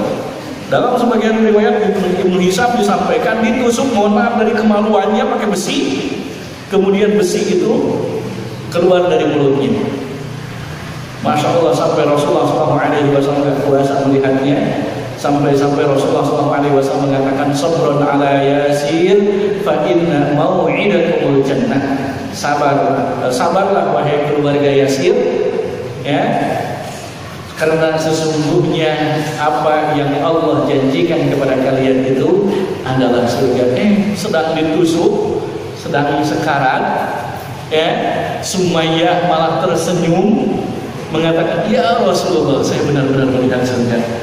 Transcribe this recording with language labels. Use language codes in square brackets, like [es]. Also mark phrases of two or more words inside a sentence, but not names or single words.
[id] Dalam sebagian riwayat Ibnu Hisam disampaikan ditusuk, mohon maaf, dari kemaluannya pakai besi, kemudian besi itu keluar dari mulutnya. [ar] ما شاء الله, [id] sampai Rasulullah SAW gak kuasa melihatnya, sampai Rasulullah SAW mengatakan [ar] صبرا آل ياسر فإن موعدكم الجنة. [id] Sabarlah wahai keluarga Yasir, ya, karena sesungguhnya apa yang Allah janjikan kepada kalian itu adalah surga. Sedang ditusuk, sedang sekarat, ya, Sumayyah malah tersenyum mengatakan, [ar] يا رسول الله, [id] saya benar-benar melihat surga.